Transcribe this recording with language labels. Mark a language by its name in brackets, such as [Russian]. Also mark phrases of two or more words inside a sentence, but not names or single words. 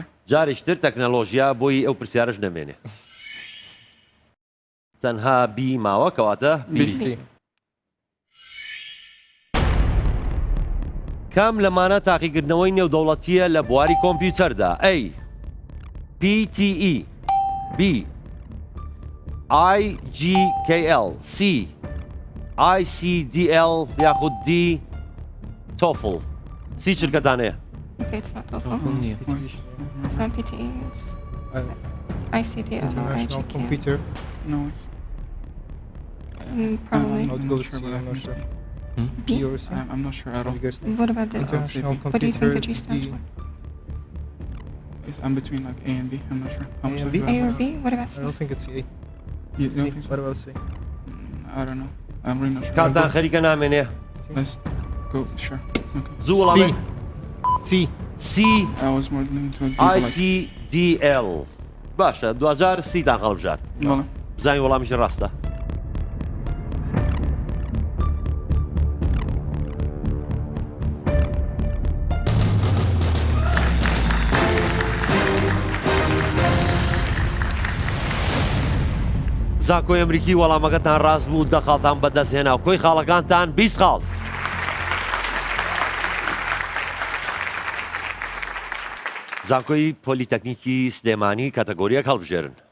[Central Kurdish] جارێکتر تەکنەلۆژیا بۆی ئەو پرسیارش نەمێنێ تەنها بی ماوە کەواتە بی کام لەمانە تاقیکردنەوەی نێودەوڵەتیە لە بواری کۆمپیوتەردا ئەی PTE B IGKL C ICDL یاخود D TOEFL سی چرکەتان هەیە [English] Okay, it's not TOEFL. It's not PTE. It's ICDL or International IGK. Computer. No, Probably. I'm not sure, but I'm not sure. B? I'm not sure at all. What about the? International What do you think the G Computer. stands for? I'm between like A and B. I'm not sure. How much A and do I B? A have or left? B? What about I C? don't think it's A. You C. don't think so? What about C? I don't know. I'm really not sure. [Central Kurdish] کاتان خەریکە نامێنێ [English] Let's go. Sure. Okay. [Central Kurdish] زوو وەڵامێ C C [English] I was more leaning to like. [Central Kurdish] ICDL باشە دوجار سیتان هەڵبژات Voilà. بزانین وەڵامیشی ڕاستە زانکۆی ئەمریکی وەڵامەکەتان ڕاست بوو دەخاڵتان بەدەستهێنا و کۆی خاڵەکانتان 20 خاڵ زانکۆی پۆلیتەکنیکی سلێمانی کاتەگۆریەک هەڵبژێرن